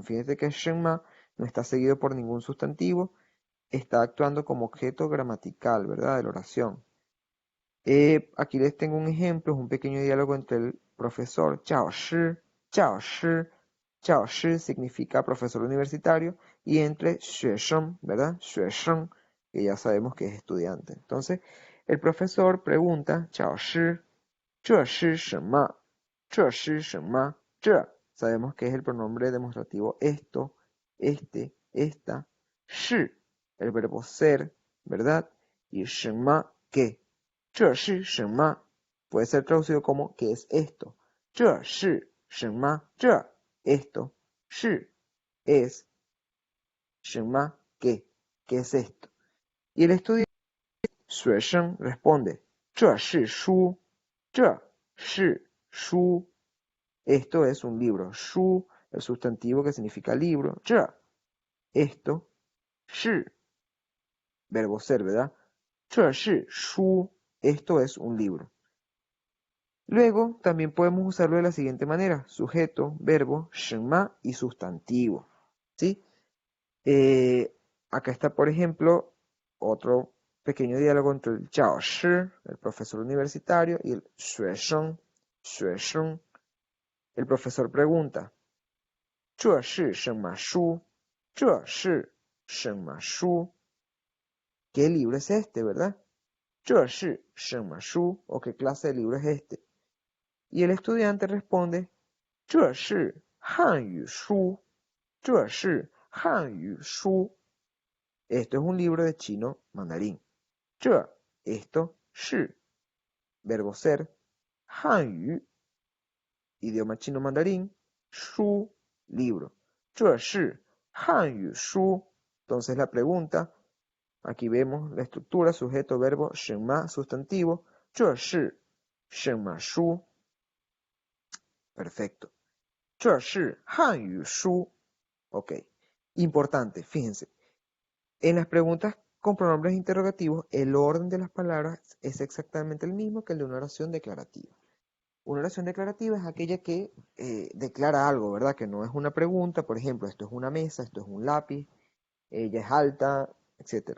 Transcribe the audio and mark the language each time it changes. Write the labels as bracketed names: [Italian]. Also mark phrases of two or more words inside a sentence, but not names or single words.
[Spanish] Fíjense que 什么 no está seguido por ningún sustantivo, está actuando como objeto gramatical, ¿verdad? De la oración. Aquí les tengo un ejemplo, es un pequeño diálogo entre el profesor 教师 significa profesor universitario, y entre 学生, ¿verdad? 学生, que ya sabemos que es estudiante. Entonces, el profesor pregunta [Chinese] 教师这是什么这是什么这 [Spanish] sabemos que es el pronombre demostrativo esto, este, esta, 是 el verbo ser, ¿verdad? Y 什么 qué. [Chinese] 这是什么 [Spanish] puede ser traducido como ¿qué es esto? [Chinese] 这是什么这 [Spanish] esto 是 es 什么 qué es esto. Y el estudiante 学生 responde [Chinese] 这是书这是书 [Spanish] esto es un libro. 书 el sustantivo que significa libro. 这 esto 是 verbo ser, ¿verdad? [Chinese] 这是书 [Spanish] esto es un libro. Luego, también podemos usarlo de la siguiente manera. Sujeto, verbo, 什么 y sustantivo. ¿Sí? Acá está, por ejemplo, otro pequeño diálogo entre el 教师, el profesor universitario, y el 学生. El profesor pregunta, [Chinese] 这是什么书这是什么书 [Spanish] ¿Qué libro es este, verdad? [Chinese] 这是什么书 [Spanish] ¿O qué clase de libro es este? Y el estudiante responde, [Chinese] 这是汉语书这是汉语书 [Spanish] Esto es un libro de chino mandarín. 这 esto 是 verbo ser 汉语 idioma chino mandarín 书 libro. [Chinese] 这是汉语书 [Spanish] Entonces la pregunta, aquí vemos la estructura, sujeto, verbo, 什么 sustantivo, [Chinese] 这是什么书 [Spanish] Perfecto. [Chinese] 这是汉语书 Ok. [Spanish] Importante, fíjense. En las preguntas con pronombres interrogativos, el orden de las palabras es exactamente el mismo que el de una oración declarativa. Una oración declarativa es aquella que declara algo, ¿verdad? Que no es una pregunta, por ejemplo, esto es una mesa, esto es un lápiz, ella es alta, etc.